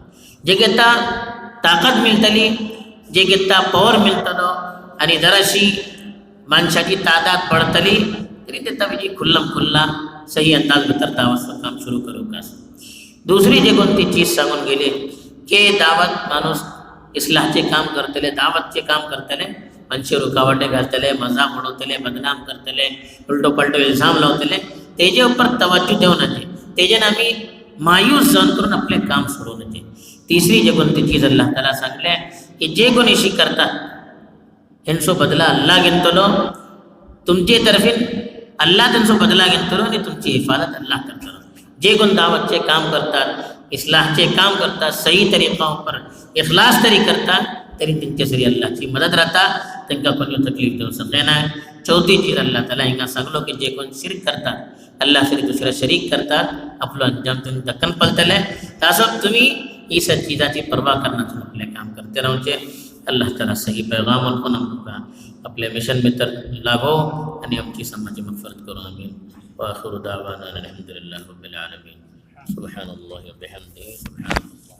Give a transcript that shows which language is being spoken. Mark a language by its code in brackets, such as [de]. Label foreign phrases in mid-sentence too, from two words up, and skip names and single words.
[kok] जे घेता ताकद मिळतली, जे घेता पॉवर मिळतलो आणि जराशी माणसाची तादाद पडतली तरी ते तभी खुल्लम खुल्ला सही अंदाज भितर दावतचं काम सुरू करू का. दुसरी जे कोणती चीज सांगून गेले की दावत माणूस इस्लाहचे काम करतले, दावतचे काम करतले, मनशे रुकावटे घालतले, मजाक उडवतले, बदनाम करतले, उलटो पलटो इल्जाम लावतले, तेजे ऊपर तवज्जो देवनाचे, तेजेन आम्ही मायूस जाऊन करून आपले काम सोडवण्याचे. तिसरी जे कोणती चीज [ar] الله تعالى [kok] सांगले की जे कोण इशी करतात ह्यांचो बदला अल्लाह घेतलो, तुमचे तर्फीन अल्लाह त्यांचो बदला घेतलो आणि तुमची हिफाजत अल्लाह करतलो. जे कोण दावतचे काम करतात, इस्लाहचे काम करतात, सही तरीका पर इखलास तरी करतात तरी त्यांच्या सरी अल्लाहची मदत राहता, त्यांना कोणी तकलीफ देऊ शकत नाही. चौथी चीज [ar] الله تعالى [kok] हिंगा सांगलो की जे कोण शिर्क करतात अल्लाह सरी दुसऱ्या शरीक करतात आपलं अंजाम तुम्ही दक्कन पलतले. तसं तुम्ही ही सब चीजाची परवा करण्याचं आपले काम करते राहूचे. [ar] الله تعالى [kok] सही पैगाम आपण आमका आपल्या मिशन में तर लागो आणि आमची समाजी मगफरत करू. आमीन. [ar] وآخر دعوانا الحمد لله رب العالمين. سبحان الله وبحمده.